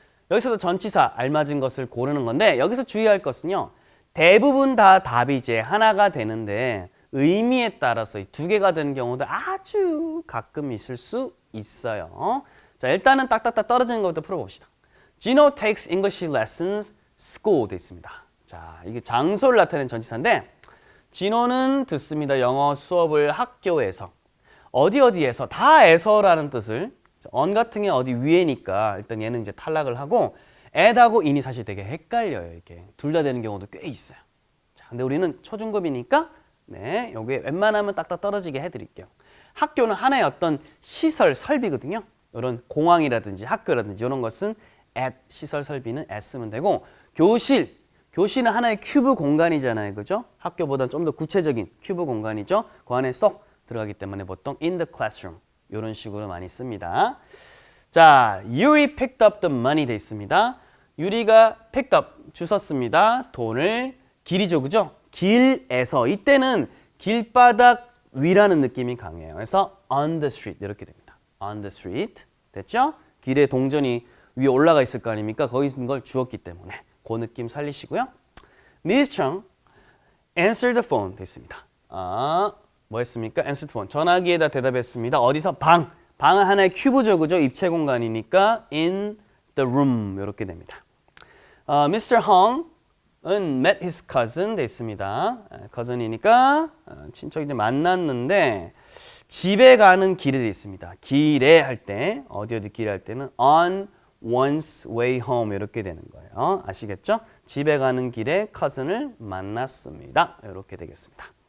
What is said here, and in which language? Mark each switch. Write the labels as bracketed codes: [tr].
[ko] 여기서도 전치사 알맞은 것을 고르는 건데 여기서 주의할 것은요. 대부분 다 답이 이제 하나가 되는데 의미에 따라서 이 두 개가 되는 경우도 아주 가끔 있을 수 있어요. 자, 일단은 딱딱딱 떨어지는 것부터 풀어봅시다. [en] Gino takes English lessons school 돼 있습니다. [ko] 자, 이게 장소를 나타내는 전치사인데 진호는 듣습니다. 영어 수업을 학교에서. 어디에서 다에서라는 뜻을 on 같은 게 어디 위에니까 일단 얘는 이제 탈락을 하고 at하고 in이 사실 되게 헷갈려요. 이렇게 둘 다 되는 경우도 꽤 있어요. 자, 근데 우리는 초중급이니까 네, 요게 웬만하면 딱딱 떨어지게 해드릴게요. 학교는 하나의 어떤 시설 설비거든요. 이런 공항이라든지 학교라든지 이런 것은 at 시설 설비는 at 쓰면 되고 교실은 하나의 큐브 공간이잖아요. 그죠? 학교보다 좀 더 구체적인 큐브 공간이죠. 그 안에 쏙 들어가기 때문에 보통 [en] in the classroom [ko] 이런 식으로 많이 씁니다. [en] 자, Yuri picked up the money 돼 있습니다. [ko] 유리가 [en] picked up [ko] 주웠습니다. 돈을 길이죠. 그죠? 길에서 이때는 길바닥 위라는 느낌이 강해요. 그래서 [en] on the street [ko] 이렇게 됩니다. [en] on the street 됐죠? [ko] 길에 동전이 위에 올라가 있을 거 아닙니까? 거기 있는 걸 주었기 때문에 그 느낌 살리시고요. [en] Miss Chung answered the phone 됐습니다. 뭐 했습니까? answered the phone. [ko] 전화기에다 대답했습니다. 어디서? 방은 하나의 큐브죠. 그죠? 입체 공간이니까 [en] in the room [ko] 이렇게 됩니다. [en] Mr. Hong은 met his cousin [ko] 됐습니다. cousin이니까 친척이 만났는데 집에 가는 길에 돼 있습니다. 길에 할 때 어디 길에 할 때는 [en] on one's way home [ko] 이렇게 되는 거예요. 아시겠죠? 집에 가는 길에 cousin을 만났습니다. 이렇게 되겠습니다.